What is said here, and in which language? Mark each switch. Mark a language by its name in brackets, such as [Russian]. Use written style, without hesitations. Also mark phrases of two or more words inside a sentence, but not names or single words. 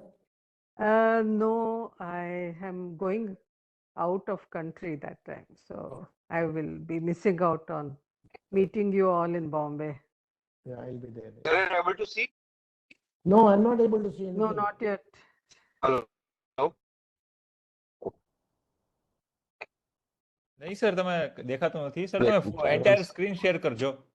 [English] No, I am going out of country that time. So I will be missing out on meeting you all in Bombay. Yeah, I'll be there. You're able to see? No, I'm not able to see anything. No, not yet. Hello. [Gujarati] નહીં સર તમે દેખાતું નથી સર [English] Let [Gujarati] તમે [English] me try [Gujarati] એન્ટાયર [English] once. screen share [Gujarati] કરજો.